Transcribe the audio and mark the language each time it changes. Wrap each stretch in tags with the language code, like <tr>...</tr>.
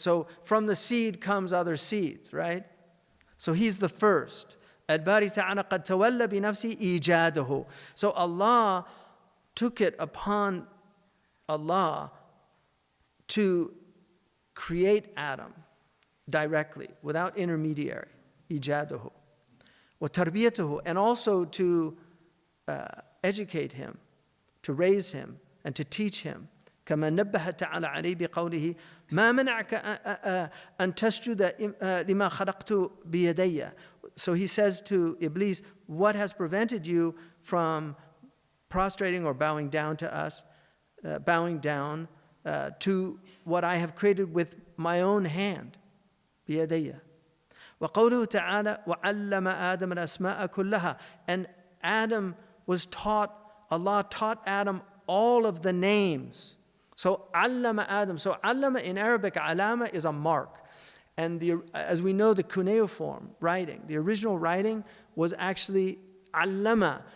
<en>So from the seed comes other seeds, right? So he's the first.</en> <ar>الباري تعالى قد تولى بنفسه إيجاده.</ar> <en>So Allah took it upon Allah to create Adam directly, without intermediary.</en> <ar>إيجاده. وتربيته,</ar> <en>and also to educate him, to raise him, and to teach him.</en> <ar>كما نبه تعالى عليه بقوله ما منعك أن تسجد لما خلقت بيدي.</ar> <en>So he says to Iblis, what has prevented you from prostrating or bowing down to us, bowing down to what I have created with my own hand,</en> <ar>بيدي. وقوله تعالى وعلم آدم الأسماء كلها.</ar> <en>And Adam was taught, Allah taught Adam all of the names. So allama Adam. So allama in Arabic, alama is a mark. And as we know, the cuneiform writing, the original writing was actually allama.</en>